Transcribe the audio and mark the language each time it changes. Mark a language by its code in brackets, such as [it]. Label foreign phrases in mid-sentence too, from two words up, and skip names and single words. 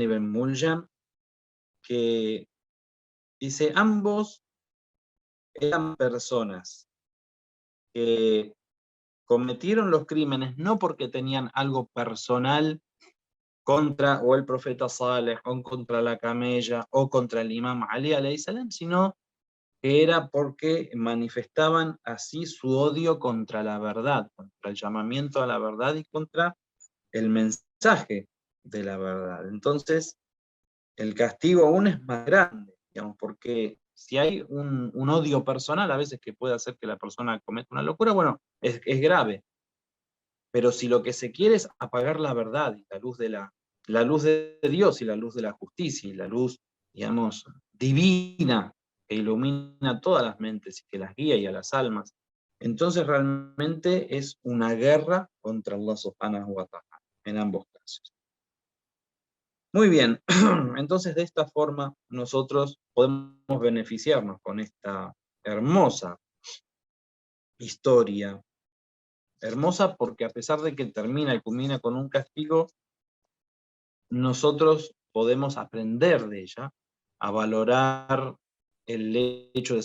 [es] ibn Muljam, que dice, ambos eran personas que cometieron los crímenes no porque tenían algo personal contra o el profeta Saleh, o contra la camella, o contra el imam Ali [ar] عليه السلام, [es] sino que era porque manifestaban así su odio contra la verdad, contra el llamamiento a la verdad y contra el mensaje de la verdad. Entonces, el castigo aún es más grande, digamos, porque si hay un odio personal, a veces que puede hacer que la persona cometa una locura, bueno, es grave. Pero si lo que se quiere es apagar la verdad y la luz de Dios y la luz de la justicia y la luz, digamos, divina que ilumina todas las mentes y que las guía y a las almas, entonces realmente es una guerra contra [ar] الله سبحانه وتعالى, [es] en ambos casos. Muy bien, entonces de esta forma nosotros podemos beneficiarnos con esta hermosa historia. Hermosa porque a pesar de que termina y culmina con un castigo, nosotros podemos aprender de ella, a valorar el hecho de